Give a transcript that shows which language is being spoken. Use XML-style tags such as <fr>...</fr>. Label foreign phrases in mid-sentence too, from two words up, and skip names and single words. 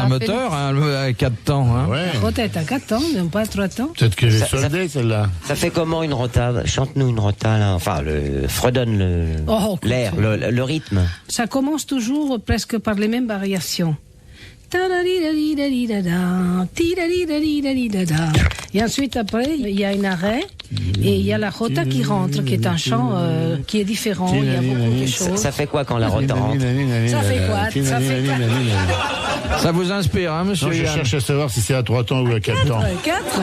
<fr>c'est un moteur, hein, à 4 temps. Hein. Ouais. La rota est à 4 temps, mais pas à 3 temps. Peut-être qu'elle est Ça- soldée, celle-là. Ça fait comment une rota? Chante-nous une rota, là. Enfin, fredonne Oh, l'air, le rythme. Ça commence toujours presque par les mêmes variations. Ta-da-di-da-di-da-di-da-da, ti-da-di-da-di-da-di-da-da. Et ensuite, après, il y a un arrêt et il y a la rota qui rentre, qui est un chant qui est différent. Il y a beaucoup de choses. Ça fait quoi quand la rota rentre? Ça fait quoi? Ça fait quoi? Ça vous inspire, hein, monsieur Non, je Yann? cherche à savoir si c'est à 3 temps ou à 4 temps. 4.</fr>